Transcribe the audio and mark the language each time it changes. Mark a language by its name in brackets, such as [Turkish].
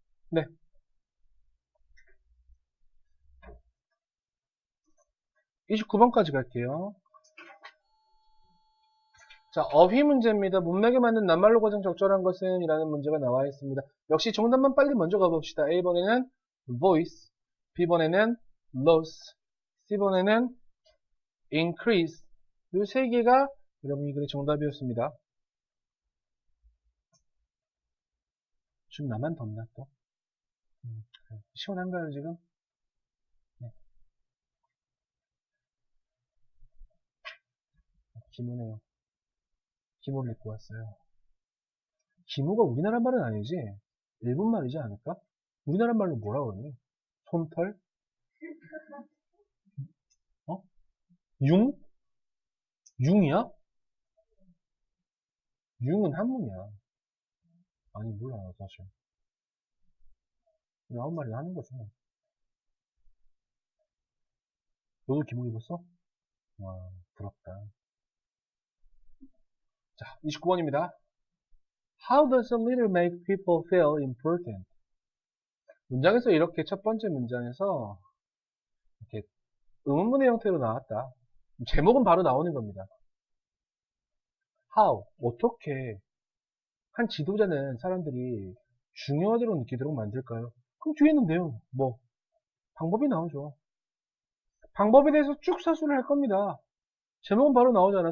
[Korean] 네. 29번까지 갈게요. 자, 어휘 문제입니다. 문맥에 맞는 낱말로 가장 적절한 것은? 이라는 문제가 나와 있습니다. 역시 정답만 빨리 먼저 가봅시다. A번에는 voice, B번에는 loss, C번에는 increase. 이 세 개가 여러분 이 글의 정답이었습니다. 지금 나만 덥나 또? 시원한가요 지금? 네. 기무네요. 기무를 입고 왔어요. 기무가 우리나라 말은 아니지? 일본 말이지 않을까? 우리나라 말로 뭐라 그러니? 솜털? 어? 융? 융이야? 융은 한문이야. 아니 몰라 사실. 아무 말이나 하는 거지. 너도 기무 입었어? 와 부럽다. 자 29번입니다. [English] How does a leader make people feel important? [Korean] 문장에서 이렇게 첫 번째 문장에서 이렇게 의문문의 형태로 나왔다. 제목은 바로 나오는 겁니다. [English] How? [Korean] 어떻게 한 지도자는 사람들이 중요하다고 느끼도록 만들까요? 그럼 뒤에는 내용, 뭐 방법이 나오죠. 방법에 대해서 쭉 사수를 할 겁니다. 제목은 바로 나오잖아.